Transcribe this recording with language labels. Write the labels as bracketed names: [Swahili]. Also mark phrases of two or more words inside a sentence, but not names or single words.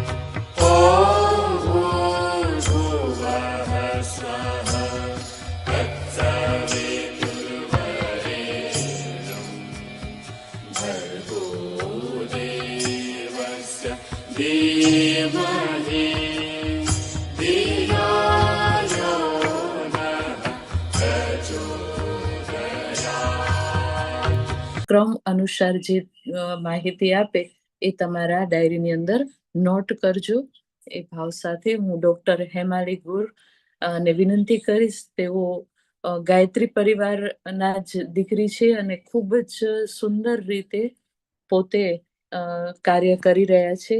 [Sanskrit] ॐ भूर्भुवः स्वः तत्सवितुर्वरेण्यं भर्गो देवस्य धीमहि धियो यो नः प्रचोदयात्। [Gujarati] ક્રમ અનુસાર જે માહિતી આપે એ તમારા ડાયરીની અંદર નોટ કરજો. એ ભાવ સાથે હું ડોક્ટર હેમાલી ગુર ને વિનંતી કરીશ. તેઓ ગાયત્રી પરિવારના જ દીકરી છે અને ખૂબ જ સુંદર રીતે પોતે કાર્ય કરી રહ્યા છે.